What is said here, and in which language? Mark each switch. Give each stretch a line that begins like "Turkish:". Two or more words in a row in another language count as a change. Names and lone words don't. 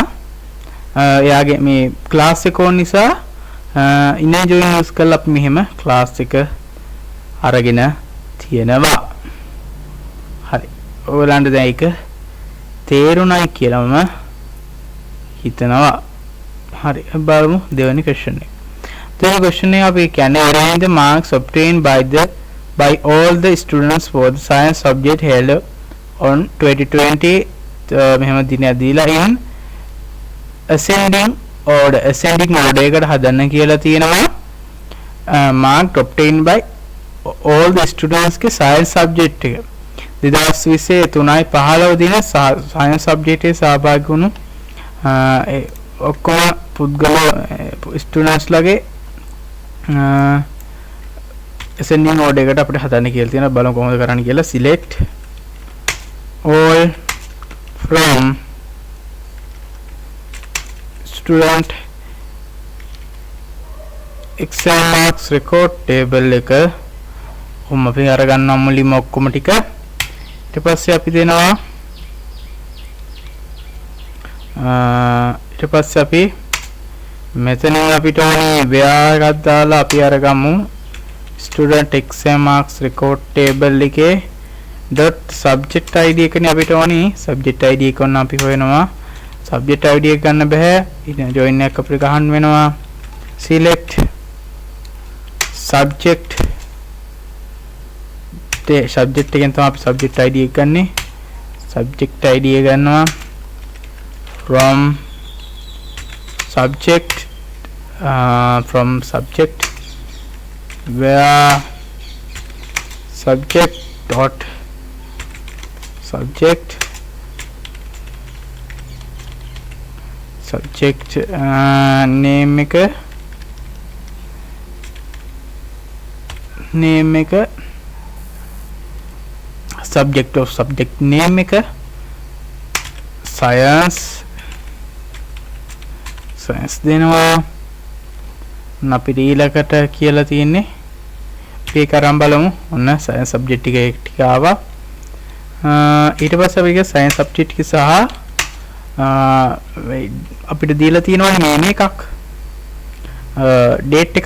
Sinhala: එයාගේ මේ ක්ලාස් එක ඕන නිසා
English: inner join use
Sinhala: කරලා අපි මෙහෙම ක්ලාස් එක අරගෙන තියෙනවා. හරි. ඔයගලන්ට දැන් ඒක තේරුණයි කියලා මම හිතනවා. හරි. බලමු දෙවෙනි question එක. දෙවෙනි question එක අපි කියන්නේ
English: arrange the marks obtained by all the students for the science subject held on 2020
Sinhala: මෙහෙම දිනයක් දීලා
English: in ascending order
Sinhala: එකට හදන්න කියලා තියෙනවා.
English: mark obtained by all the students के science subject
Sinhala: එක 2020 3.15 දින
English: science subject
Sinhala: එකේ සහභාගී වුණු ඔක්කොම පුද්ගල ස්ටුඩන්ට්ස් ලගේ
English: ascending order
Sinhala: එකට අපිට හදන්න කියලා තියෙනවා. බලමු කොහොමද කරන්න කියලා.
English: select all from student exam marks record table
Sinhala: එක කොහොම අපි අරගන්නවා මුලින්ම ඔක්කොම ටික. ඊට පස්සේ අපි දෙනවා ඊට පස්සේ අපි මෙතන අපිට ඕනේ where එකක් දාලා අපි අරගමු
English: student exam marks record table
Sinhala: එකේ
English: dot subject id
Sinhala: එකනේ අපිට ඕනේ.
English: subject id
Sinhala: එක ඔන්න අපි හොයනවා.
English: subject id
Sinhala: එක ගන්න බෑ. ඉතින් join එකක් අපිට ගහන්න වෙනවා.
English: select subject subject
Sinhala: එකෙන් තමයි අපි
English: subject id
Sinhala: එක ගන්නෙ.
English: subject id
Sinhala: එක ගන්නවා
English: from subject where subject dot subject name එක subject of subject name එක science දෙනවා.
Sinhala: අපිට ඊළඟට කියලා තියෙන්නේ මේක අරන් බලමු. ඔන්න
English: science subject
Sinhala: ටික ආවා. ඊට පස්සේ අපි
English: science subject
Sinhala: එක සහ අපිට දීලා තියෙනවා name එකක් date එකක්.